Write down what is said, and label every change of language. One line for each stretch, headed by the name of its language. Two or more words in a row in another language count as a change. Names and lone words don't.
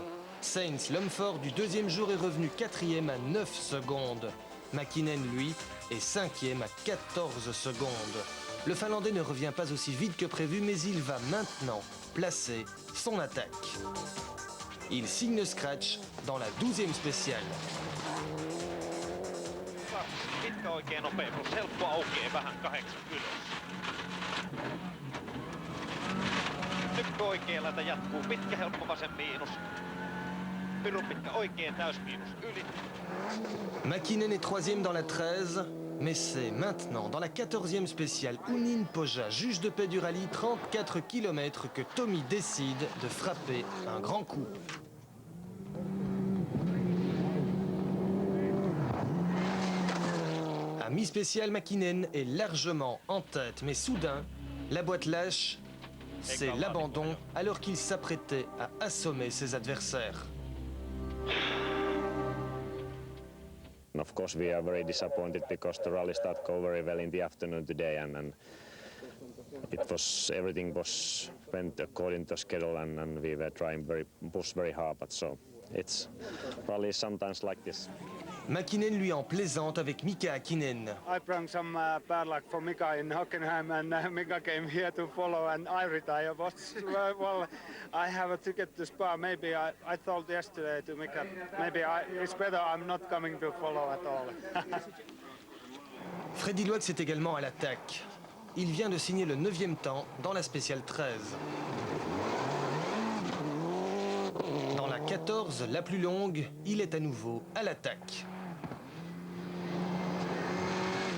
French: Sainz, l'homme fort du deuxième jour, est revenu 4e à 9 secondes. Mäkinen, lui, est 5e à 14 secondes. Le Finlandais ne revient pas aussi vite que prévu, mais il va maintenant placer son attaque. Il signe le scratch dans la 12e spéciale.
Finnish: Pitkä oikein nopea, plus helppo aukeaa vähän 8 ylös. Tykkä oikealta jatkuu, pitkä helppo vasen miinus. Pirun pitkä oikein täys miinus yli.
French: Mäkinen est 3e dans la 13, mais c'est maintenant, dans la 14e spéciale, Ounin Poja, juge de paix du rallye, 34 km, que Tommy décide de frapper un grand coup. À mi-spéciale, Mäkinen est largement en tête, mais soudain, la boîte lâche, c'est l'abandon, alors qu'il s'apprêtait à assommer ses adversaires.
English: Of course, we are very disappointed because the rally started go very well in the afternoon today, and everything went according to schedule, and we were trying push very hard. But so it's rally sometimes like this.
French: Mäkinen lui en plaisante avec Mika Häkkinen.
English: I brought some bad luck for Mika in Hockenheim, and Mika came here to follow, and I retired. Well, I have a ticket to Spa. Maybe I thought yesterday to Mika, maybe it's better I'm not coming to follow at all.
French: Freddy Loax est également à l'attaque. Il vient de signer le 9e temps dans la spéciale 13. Dans la 14, la plus longue, il est à nouveau à l'attaque.